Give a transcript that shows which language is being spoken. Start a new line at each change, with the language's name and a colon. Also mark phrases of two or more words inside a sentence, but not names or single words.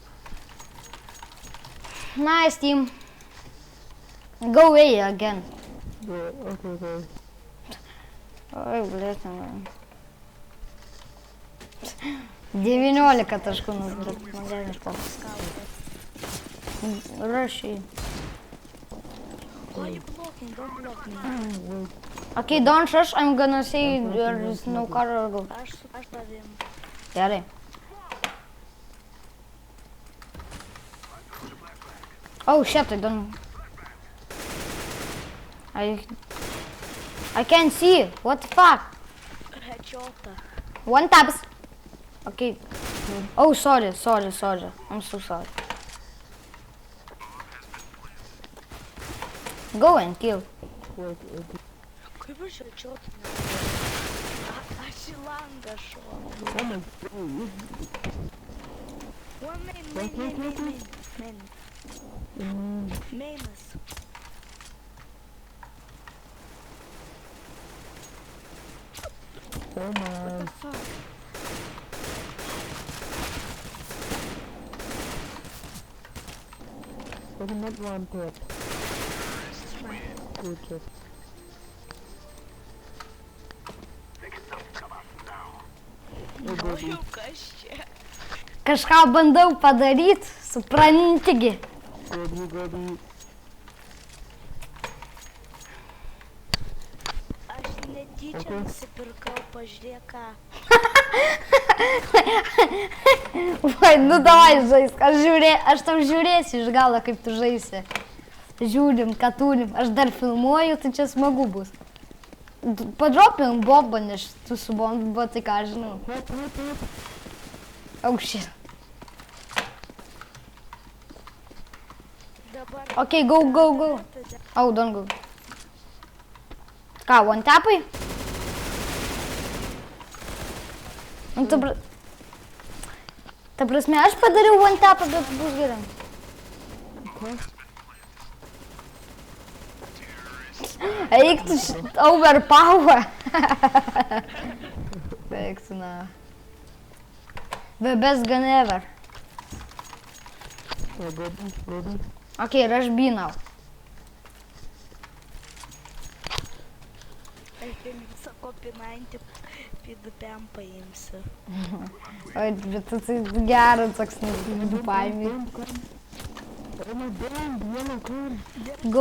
English: Nice team. Go away again. Okay.
Lithuanian: Oi, blėt, man. 19 taškų nusipirkt, man gerai išpos. Rašy.
English: Why you blocking? Don't block me. Okay, don't rush, I'm gonna say there is no car or go.
Lithuanian: Aš tavim. Gerai.
English: Oh shit, I don't... I can't see. What the fuck?
Lithuanian: Headshotą.
English: One taps. Okay. Oh, sorry. I'm so sorry. Go and kill.
Lithuanian: Kaip aš headshotą nepadariau? Aš į langą šoku.
English: One main. Mainas. What the fuck? Not one tap. Good job.
Lithuanian: O jau kas čia? Kažką bandau padaryti, suprantigi.
English: Gobi.
Lithuanian: Aš netyčia nusipirkau, pažiūrėk ką. Vai,
Russian: ну давай
Lithuanian: žaisk, aš tam žiūrėsiu iš galo, kaip tu žaisi. Žiūrim, ką turim, aš dar filmuoju, tai čia smagu bus. Padropim bombą, nes tu su bomba, tai ką aš žinau.
English: Oh shit. Okay, go. Oh, don't go.
Lithuanian: Ką, one tapai? Nu, ta prasme, aš padariau one tapą, bet bus gerai. Eik tu overpower. Eik tu na.
English: The best gun ever. Gobi. Okay, rush B now.
Lithuanian: Visą kopinantį pidupėm paimsiu. Oi, bet tu tai geras toks paimi.
English: Go.